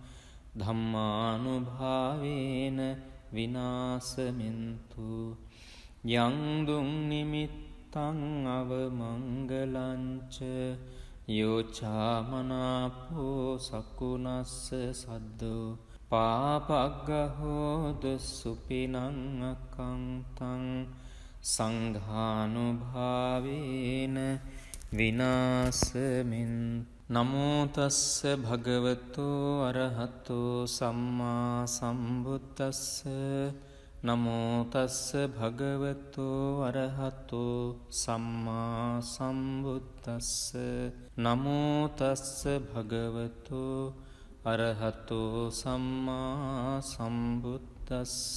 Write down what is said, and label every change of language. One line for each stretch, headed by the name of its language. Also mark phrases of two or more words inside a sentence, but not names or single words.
Pali: ධම්මානුභාවේන විනාසමින්තු යං දුං නිමිත්තං අවමංගලංච යෝචාමනාපෝ සකුණස්ස සද්දු පාපග්ගහෝද සුපිනං අකංතං සංඝානුභාවේන විනාසමින් නමෝ තස්ස භගවතු අරහතු සම්මා සම්බුද්දස්ස නමෝ තස්ස භගවතු අරහතු සම්මා සම්බුද්දස්ස නමෝ තස්ස භගවතු අරහතෝ සම්මා සම්බුද්දස්ස